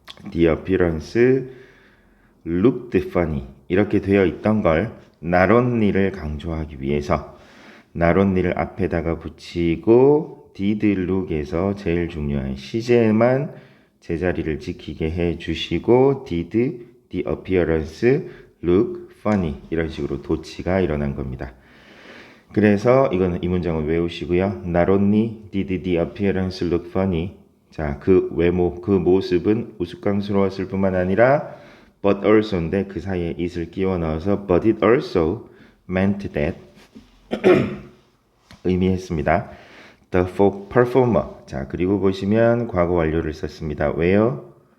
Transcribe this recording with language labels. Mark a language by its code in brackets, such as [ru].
[en] The appearance looked funny. [ko] 이렇게 되어 있던 걸 [en] not only [ko] 를 강조하기 위해서 not only를 앞에다가 붙이고 [en] did look [ko] 에서 제일 중요한 시제만 제자리를 지키게 해주시고 [en] did the appearance look funny. [ko] 이런 식으로 도치가 일어난 겁니다. 그래서 이거는 이 문장을 외우시고요. [en] Not only did the appearance look funny. [ko] 자, 그 외모, 그 모습은 우스꽝스러웠을 뿐만 아니라 [en] but also [ko] 인데 그 사이에 it을 끼워 넣어서 [en] but it also meant that [ko] 의미했습니다. [en] The performer. [ko] 자, 그리고 보시면 과거 완료를 썼습니다. 왜요?